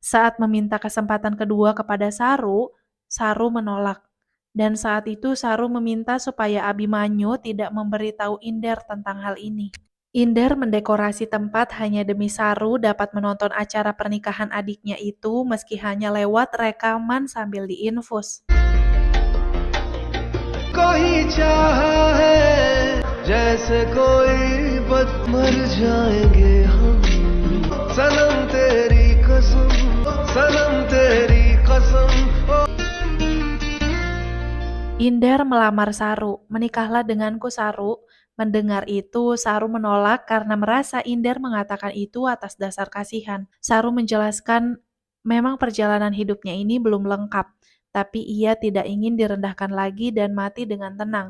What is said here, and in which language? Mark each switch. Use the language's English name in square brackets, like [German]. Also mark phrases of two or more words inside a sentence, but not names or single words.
[Indonesian] Saat meminta kesempatan kedua kepada Saru, Saru menolak. Dan saat itu Saru meminta supaya Abimanyu tidak memberitahu Inder tentang hal ini. Inder mendekorasi tempat hanya demi Saru dapat menonton acara pernikahan adiknya itu meski hanya lewat rekaman sambil diinfus. [Hindi] कोई चाहा है जैसे कोई बद मर जाएंगे हम सनम तेरी कसम सनम तेरी कसम [Indonesian] Inder melamar Saru, menikahlah denganku Saru. Mendengar itu, Saru menolak karena merasa Inder mengatakan itu atas dasar kasihan. Saru menjelaskan memang perjalanan hidupnya ini belum lengkap, tapi ia tidak ingin direndahkan lagi dan mati dengan tenang.